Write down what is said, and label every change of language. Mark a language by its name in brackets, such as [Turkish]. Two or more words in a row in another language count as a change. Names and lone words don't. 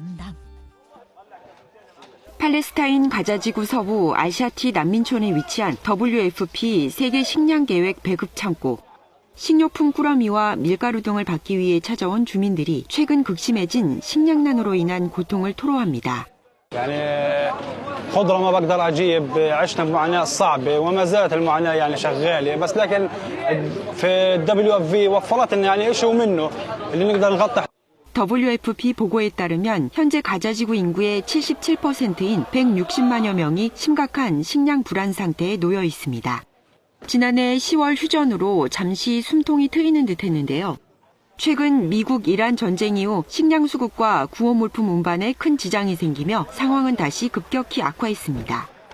[Korean] 팔레스타인 가자지구 서부 알샤티 난민촌에 위치한 WFP 세계 식량계획 배급 창고. 식료품 꾸러미와 밀가루 등을 받기 위해 찾아온 주민들이 최근 극심해진 식량난으로 인한 고통을 토로합니다. [Arabic] خضرة ما بقدر أجيب عشنا بمعاناة صعبة وما زالت المعاناة يعني شغالة بس لكن في WFP وفرت إن يعني إشي ومنه اللي نقدر نغطي. [Korean] WFP 보고에 따르면 현재 가자지구 인구의 77%인 160만여 명이 심각한 식량 불안 상태에 놓여 있습니다. 지난해 10월 휴전으로 잠시 숨통이 트이는 듯 했는데요. 최근 미국 이란 전쟁 이후 식량 수급과 구호물품 운반에 큰 지장이 생기며 상황은 다시 급격히 악화했습니다.